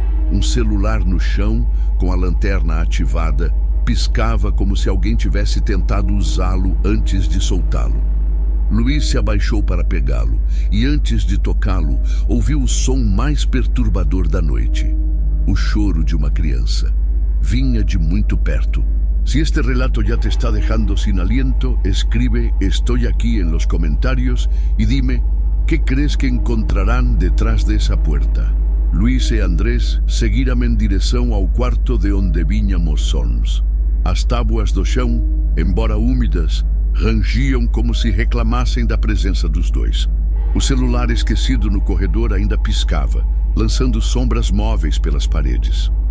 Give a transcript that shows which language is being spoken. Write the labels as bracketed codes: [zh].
[pt] Um celular no chão, com a lanterna ativada, piscava como se alguém tivesse tentado usá-lo antes de soltá-lo. Luiz se abaixou para pegá-lo e, antes de tocá-lo, ouviu o som mais perturbador da noite. O choro de uma criança. Vinha de muito perto. [es] Si este relato ya te está dejando sin aliento, escribe "Estoy aquí" en los comentarios y dime ¿qué crees que encontrarán detrás de esa puerta? [pt] Luiz e Andrés seguiram em direção ao quarto de onde vínhamos sons. As tábuas do chão, embora úmidas, rangiam como se reclamassem da presença dos dois. O celular esquecido no corredor ainda piscava, lançando sombras móveis pelas paredes.